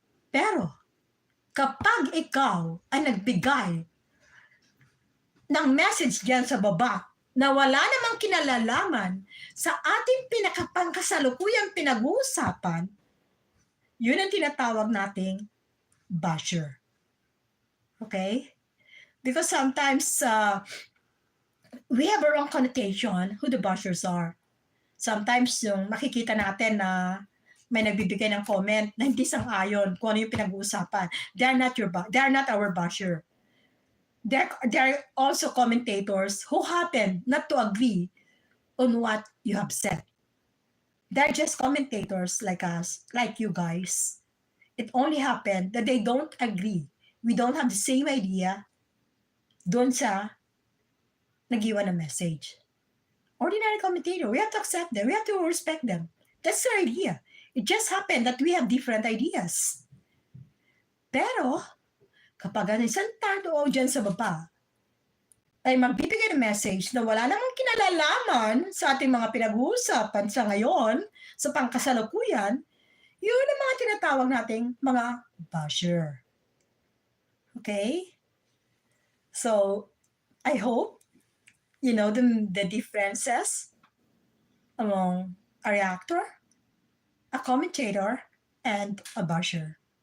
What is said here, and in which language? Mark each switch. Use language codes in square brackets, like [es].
[tl] Pero, kapag ikaw ay nagbigay ng message diyan sa baba na wala namang kinalalaman sa ating pinakapangkasalukuyang pinag-uusapan, yun ang tinatawag nating basher. Okay? [en] Because sometimes we have a wrong connotation who the bashers are. Sometimes [tl] yung makikita natin na may nagbibigay ng comment na hindi sang-ayon kung ano yung pinag-uusapan. [en] They are not our basher. They're also commentators who happen not to agree on what you have said. They're just commentators like us, like you guys. It only happened that they don't agree. We don't have the same idea [tl] doon sa nag-iwan ng message. [en] Ordinary commentator, we have to accept them. We have to respect them. That's their idea. It just happened that we have different ideas. [tl] Pero, kapag ang isang tao dyan sa baba ay magbibigay ng message na wala namang kinalalaman sa ating mga pinag-uusapan sa ngayon, sa pangkasalukuyan, yun ang mga tinatawag nating mga basher. Okay? [en] So, I hope you know the differences among a reactor, a commentator, and a basher.